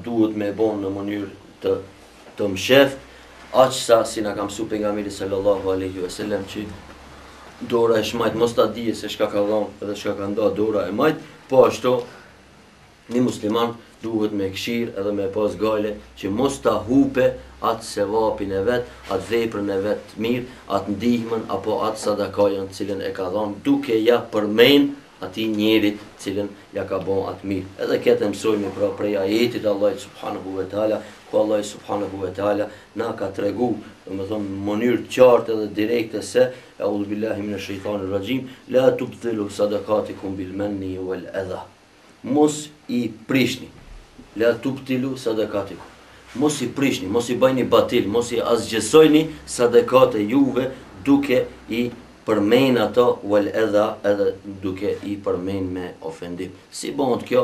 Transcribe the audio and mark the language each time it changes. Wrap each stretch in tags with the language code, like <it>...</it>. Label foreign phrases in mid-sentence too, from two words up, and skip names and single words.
<sq>duhet me bon në mënyrë të msheft, aq sa si na ka mësuar pejgamberi</sq> <ar>صلى الله عليه وسلم</ar> <sq>që dora e shmajt mos ta dije se çka ka dhënë edhe çka ka nda dora e majt, po ashtu një musliman duhet me këshirë edhe me pas gale që mos ta hupe atë sevapin e vet, atë veprën e vet mirë, atë ndihmën apo atë sadakajën cilën e ka dhënë, duke ja përmend atij njerit cilën ja ka bën atë mirë. Edhe këtë mësojmë pra prej ajetit Allahut</sq> <ar>سبحانه وتعالى,</ar> <sq>ku Allah</sq> <ar>سبحانه وتعالى</ar> <sq>na ka tregu, domethënë në mënyrë të qartë edhe direkte se</sq> <ar>أعوذ بالله من الشيطان الرجيم لا تبطلوا صدقاتكم بالمن والأذى.</ar> <sq>Mos i prishni.</sq> <ar>لا تبطلوا صدقاتكم.</ar> <sq>Mos i prishni, mos i bëjni batil, mos i asgjësojni sadakate juve duke i përmend ato</sq> <ar>والأذى,</ar> <sq>edhe duke i përmend me ofendim. Si bëhet kjo?</sq>